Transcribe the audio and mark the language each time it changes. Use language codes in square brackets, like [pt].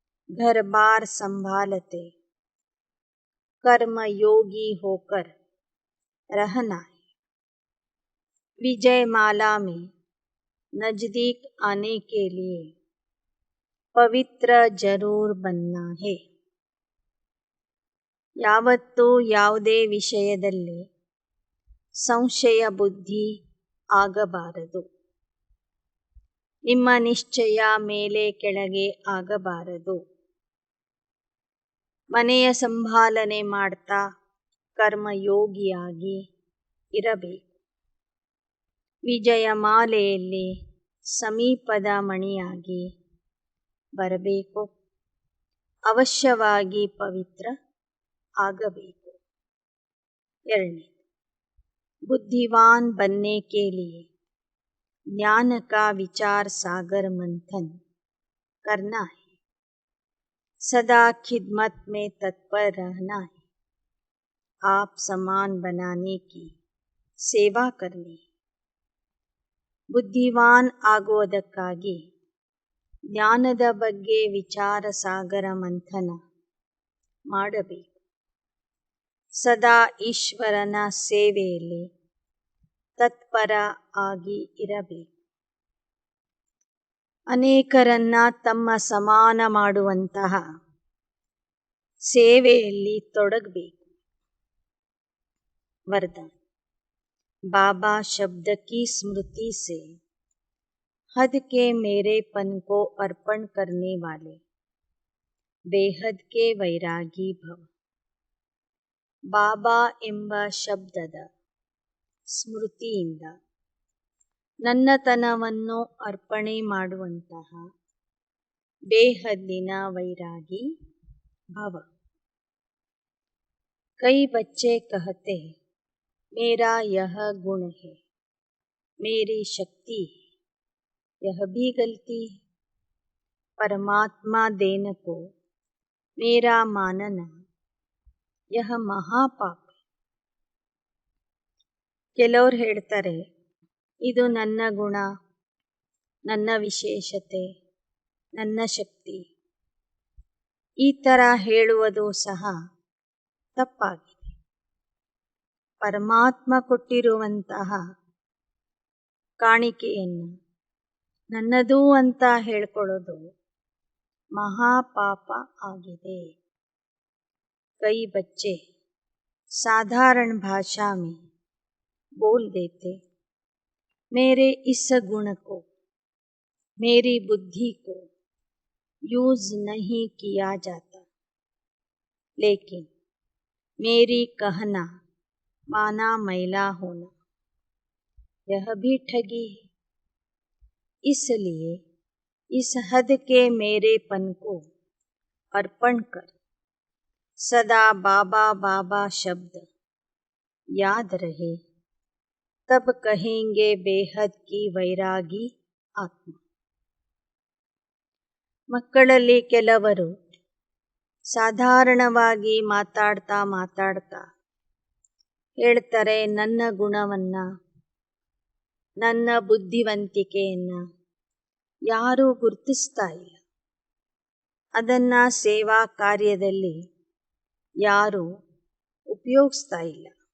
[hi] घर बार संभालते कर्म योगी होकर रहना है। विजय माला में नजदीक आने के लिए पवित्र जरूर बनना है। [kn] ಯಾವತ್ತೂ ಯಾವುದೇ ವಿಷಯದಲ್ಲಿ ಸಂಶಯ ಬುದ್ಧಿ ಆಗಬಾರದು. ನಿಮ್ಮ ನಿಶ್ಚಯ ಮೇಲೆ ಕೆಳಗೆ ಆಗಬಾರದು. ಮನೆಯ ಸಂಭಾಲನೆ ಮಾಡ್ತಾ ಕರ್ಮಯೋಗಿಯಾಗಿ ಇರಬೇಕು. ವಿಜಯ ಮಾಲೆಯಲ್ಲಿ ಸಮೀಪದ ಮಣಿಯಾಗಿ ಬರಬೇಕು. ಅವಶ್ಯವಾಗಿ ಪವಿತ್ರ ಆಗಬೇಕು. 2. [hi] बुद्धिवान बनने के लिए ज्ञान का विचार सागर मंथन करना है। सदा खिदमत में तत्पर रहना है। आप समान बनाने की सेवा करनी है। [kn] ಬುದ್ಧಿವಾನ್ ಆಗುವುದಕ್ಕಾಗಿ ಜ್ಞಾನದ ಬಗ್ಗೆ ವಿಚಾರ ಸಾಗರ ಮಂಥನ ಮಾಡಬೇಕು. ಸದಾ ಈಶ್ವರನ ಸೇವೆಯಲ್ಲಿ ತತ್ಪರ ಆಗಿ ಇರಬೇಕು. ಅನೇಕರನ್ನ ತಮ್ಮ ಸಮಾನ ಮಾಡುವಂತಹ ಸೇವೆಯಲ್ಲಿ ತೊಡಗಬೇಕು. [hi] वरदान बाबा शब्द की स्मृति से हद के मेरेपन को अर्पण करने वाले बेहद के वैरागी भव. [kn] ಬಾಬಾ ಎಂಬ ಶಬ್ದದ ಸ್ಮೃತಿಯಿಂದ ನನ್ನತನವನ್ನು ಅರ್ಪಣೆ ಮಾಡುವಂತಹ ಬೇಹದ್ದಿನ ವೈರಾಗಿ ಭವ. [hi] कई बच्चे कहते हैं मेरा यह गुण है, मेरी शक्ति है, यह भी गलती है. परमात्मा देन को मेरा मानना यह ಮಹಾಪಾಪ. [kn] ಕೆಲವರು ಹೇಳ್ತಾರೆ ಇದು ನನ್ನ ಗುಣ, ನನ್ನ ವಿಶೇಷತೆ, ನನ್ನ ಶಕ್ತಿ. ಈ ಥರ ಹೇಳುವುದು ಸಹ ತಪ್ಪಾಗಿದೆ. ಪರಮಾತ್ಮ ಕೊಟ್ಟಿರುವಂತಹ ಕಾಣಿಕೆಯನ್ನು ನನ್ನದು ಅಂತ ಹೇಳ್ಕೊಳ್ಳೋದು ಮಹಾಪಾಪ ಆಗಿದೆ. [hi] कई बच्चे साधारण भाषा में बोल देते मेरे इस गुण को, मेरी बुद्धि को यूज नहीं किया जाता, लेकिन मेरी कहना माना मैला होना यह भी ठगी है. इसलिए इस हद के मेरेपन को अर्पण कर सदा बाबा बाबा शब्द याद रहे, तब कहेंगे बेहद की वैरागी आत्मा. [kn] ಮಕ್ಕಳಲ್ಲಿ ಕೆಲವರು ಸಾಧಾರಣವಾಗಿ ಮಾತಾಡ್ತಾ ಹೇಳ್ತಾರೆ ನನ್ನ ಗುಣವನ್ನ, ನನ್ನ ಬುದ್ಧಿವಂತಿಕೆಯನ್ನ ಯಾರೂ ಗುರುತಿಸ್ತಾ ಇಲ್ಲ, ಅದನ್ನ ಸೇವಾ ಕಾರ್ಯದಲ್ಲಿ ಯಾರೂ ಉಪಯೋಗಿಸ್ತಾ ಇಲ್ಲ.